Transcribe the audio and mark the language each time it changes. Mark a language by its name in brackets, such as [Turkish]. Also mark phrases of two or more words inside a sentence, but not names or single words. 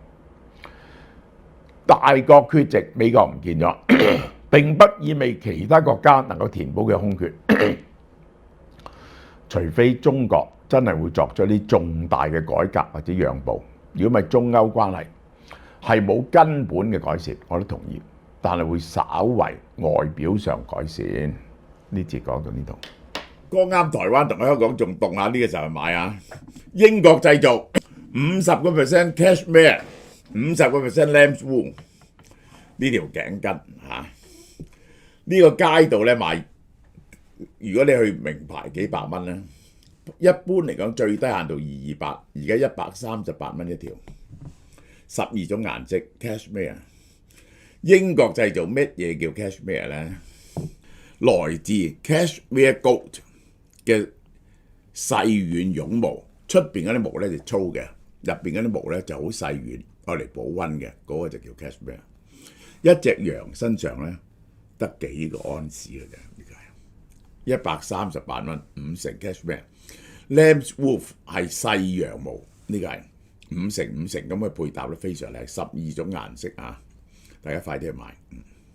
[Cantonese] 大國缺席，美國唔見咗，並不意味其他國家能夠填補嘅空缺，除非中國真係會作出啲重大嘅改革或者讓步。如果唔係，中歐關係係冇根本嘅改善，我都同意，但係會稍為外表上改善。呢節講到呢度。剛啱台灣同香港仲凍下，呢個時候買啊！英國製造 [English] 50% cashmere， 50% lamb's wool [Cantonese] 呢條頸巾嚇，呢個街道咧賣，如果你去名牌幾百蚊咧，一般嚟講最低限度200，而家138蚊一條，12種顏色 cashmere。英國製造乜嘢叫 cashmere 咧？來自 [English] cashmere goat [Cantonese] 嘅細軟絨毛，出邊嗰啲毛咧就粗嘅，入邊嗰啲毛咧就好細軟，愛嚟保溫嘅，嗰個就叫 cashmere。一隻羊身上咧得幾個安士嘅啫，呢個係138蚊，5成 cashmere。 [English] Lamb's wool [Cantonese] 係細羊毛，呢個係5成咁嘅配搭咧，非常靚，12種顏色啊！大家快啲去買。